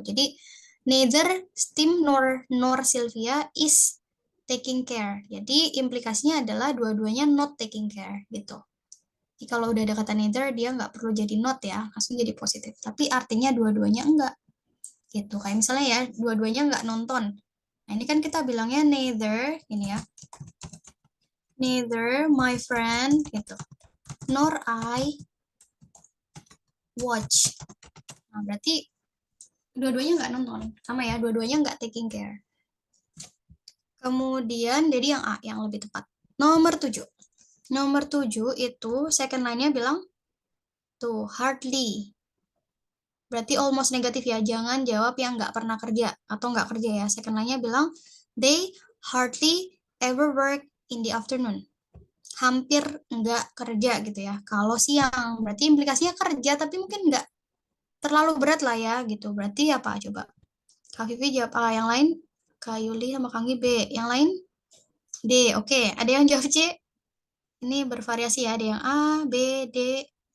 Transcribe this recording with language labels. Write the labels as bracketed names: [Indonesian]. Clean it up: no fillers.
[English] Jadi neither Tim nor Sylvia is taking care. [Indonesian] Jadi implikasinya adalah dua-duanya [English] not taking care [Indonesian] gitu. Jadi kalau udah ada kata neither, dia nggak perlu jadi not ya, langsung jadi positif. Tapi artinya dua-duanya enggak gitu. Kayak misalnya ya, dua-duanya nggak nonton. Nah ini kan kita bilangnya neither, ini ya. [English] Neither my friend gitu, nor I watch. [Indonesian] Nah, berarti dua-duanya nggak nonton, sama ya, dua-duanya nggak [English] taking care. [Indonesian] Kemudian, jadi yang A, yang lebih tepat. Nomor 7. Nomor 7 itu second line-nya bilang, tuh, hardly. Berarti almost negatif ya, jangan jawab yang nggak pernah kerja, atau nggak kerja ya. [English] Second line-nya [Indonesian] bilang, [English] they hardly ever work in the afternoon. [Indonesian] Hampir nggak kerja gitu ya. Kalau siang, berarti implikasinya kerja, tapi mungkin nggak terlalu berat lah ya gitu. Berarti apa coba? Kak Vivi jawab A, yang lain Kak Yuli sama Kang B. Yang lain D. Oke, ada yang jawab C? Ini bervariasi ya, ada yang A, B, D.